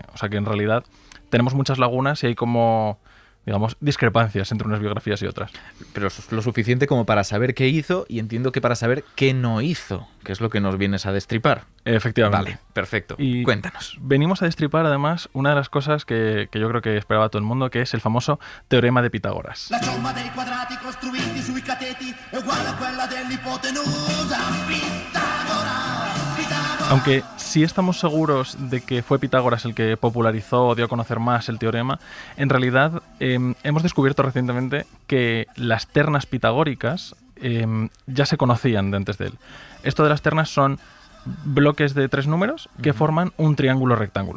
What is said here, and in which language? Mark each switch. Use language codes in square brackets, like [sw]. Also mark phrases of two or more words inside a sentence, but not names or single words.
[es] O sea que en realidad tenemos muchas lagunas y hay como digamos, discrepancias entre unas biografías y otras. Pero lo suficiente como para saber qué hizo y entiendo que para saber qué no hizo, que es lo que nos vienes a destripar. Efectivamente. Vale, perfecto. Y cuéntanos. Venimos a destripar, además, una de las cosas que yo creo que esperaba todo el mundo, que es el famoso teorema de Pitágoras. [it] La somma dei quadrati costruiti sui cateti è uguale a quella dell'ipotenusa Pitagora. [es] Aunque sí estamos seguros de que fue Pitágoras el que popularizó o dio a conocer más el teorema, en realidad hemos descubierto recientemente que las ternas pitagóricas ya se conocían de antes de él. Esto de las ternas son bloques de 3 números que forman un triángulo rectángulo.